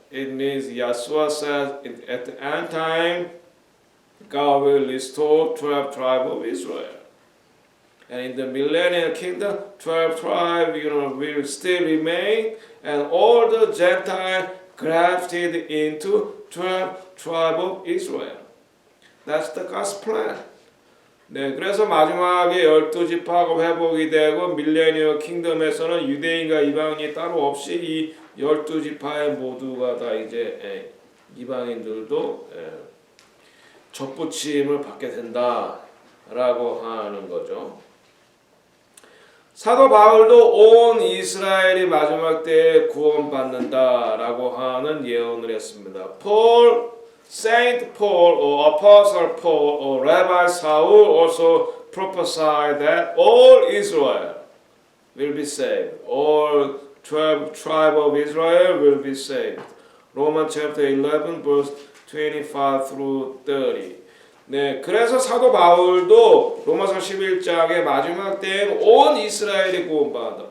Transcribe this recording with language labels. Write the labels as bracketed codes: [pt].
[en] It means Yeshua says at the end time, God will restore 12 tribes of Israel. And in the millennial kingdom, 12 tribes will still remain, and all the Gentiles grafted into 12 tribes of Israel. That's the God's plan. [ko] 네, 그래서 마지막에 12지파가 회복이 되고 밀레니얼 킹덤에서는 유대인과 이방인이 따로 없이 이 12지파의 모두가 다 이제 이방인들도 접붙임을 받게 된다라고 하는 거죠. 사도 바울도 온 이스라엘이 마지막 때에 구원받는다라고 하는 예언을 했습니다. [en] Paul, Saint Paul or Apostle Paul or Rabbi Saul also prophesied that all Israel will be saved. All 12 tribes of Israel will be saved. Romans chapter 11 verse 25 through 30. [ko] 네, 그래서 사도 바울도 로마서 11장의 마지막 때에는 온 이스라엘이 구원받는다.